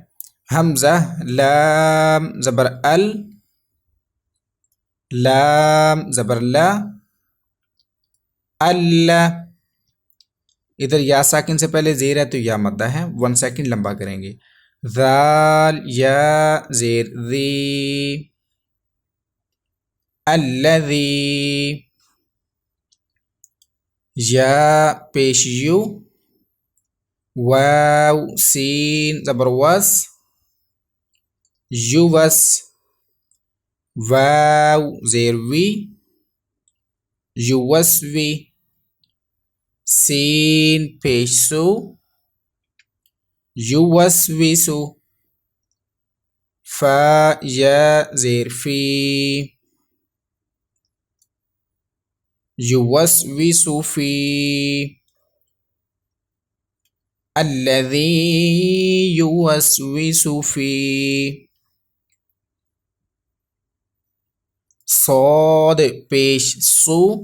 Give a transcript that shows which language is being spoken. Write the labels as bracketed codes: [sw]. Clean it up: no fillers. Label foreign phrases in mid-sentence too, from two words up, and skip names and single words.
[ur] حمزہ لام زبر ال، لام زبر لا، اللہ، ادھر یا ساکن سے پہلے زیر ہے تو یا مدہ ہے، 1 سیکنڈ لمبا کریں گے۔ ذال یا زیر ذی، الذی، یا پیش یو، واو سین زبر وس، یو وس، واو زیر وی، یو وس وی، سین پیش سو، یو وس وی سو، فا یا زیر فی، [ar] یوسوس فی، الذی یوسوس فی، [ur] صاد پیش سو،